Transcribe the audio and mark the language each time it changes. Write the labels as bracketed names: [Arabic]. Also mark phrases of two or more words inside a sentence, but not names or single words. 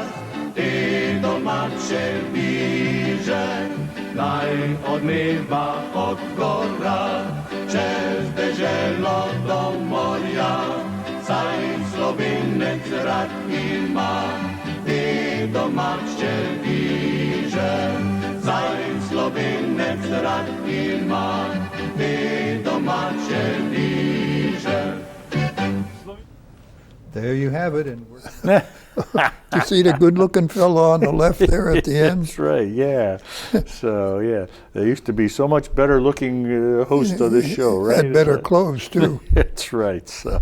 [Slovenian] Ty domače bliže, naj odmeva od gora, čez deželo do morja, saj Slovenec rad ima. Ty domače bliže, saj Slovenec rad ima. Ty domače bliže. [English] There you have it. And you see the good-looking fellow on the left there at the end? That's right, yeah. So, yeah, there used to be so much better-looking host of this show, right? Had better clothes, too. That's right. So